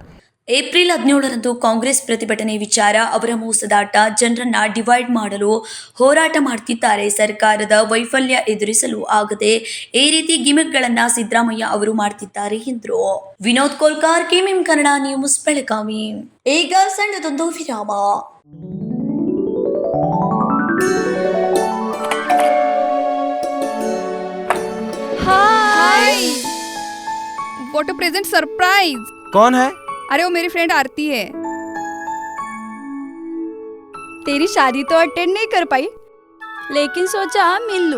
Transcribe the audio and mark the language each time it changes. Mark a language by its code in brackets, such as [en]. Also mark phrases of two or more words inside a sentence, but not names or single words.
[kn] ಏಪ್ರಿಲ್ 17ರಂದು ಕಾಂಗ್ರೆಸ್ ಪ್ರತಿಭಟನೆ ವಿಚಾರ ಅವರ ಮೋಸದಾಟ, ಜನರನ್ನ ಡಿವೈಡ್ ಮಾಡಲು ಹೋರಾಟ ಮಾಡ್ತಿದ್ದಾರೆ. ಸರ್ಕಾರದ ವೈಫಲ್ಯ ಎದುರಿಸಲು ಆಗದೆ ಈ ರೀತಿ ಗಿಮಿಕ್ಗಳನ್ನ ಸಿದ್ದರಾಮಯ್ಯ ಅವರು ಮಾಡ್ತಿದ್ದಾರೆ ಎಂದರು. ವಿನೋದ್ ಕೋಲ್ಕಾರ್, ಕೆಎಂಎಂ ಕನ್ನಡ ನ್ಯೂಸ್, ಬೆಳಗಾವಿ. ಈಗ ಸಣ್ಣದೊಂದು ವಿರಾಮ. [en] hi what a present surprise. [hi] कौन है? अरे वो मेरी फ्रेंड आरती है। तेरी शादी तो अटेंड नहीं कर पाई, लेकिन सोचा मिल लूं।